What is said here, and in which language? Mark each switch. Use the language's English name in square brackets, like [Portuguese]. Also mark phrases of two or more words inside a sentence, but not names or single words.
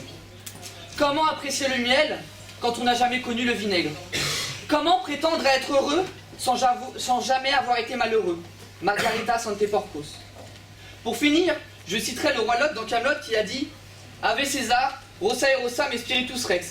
[French] Comment apprécier le miel quand on n'a jamais connu le vinaigre? Comment prétendre être heureux sans jamais avoir été malheureux? [Latin] Margaritas ante porcos. [French] Pour finir, je citerai le roi Lot dans Camelot qui a dit « [Latin] Ave César, rossa et rossa, [French] mais [Latin] spiritus rex ».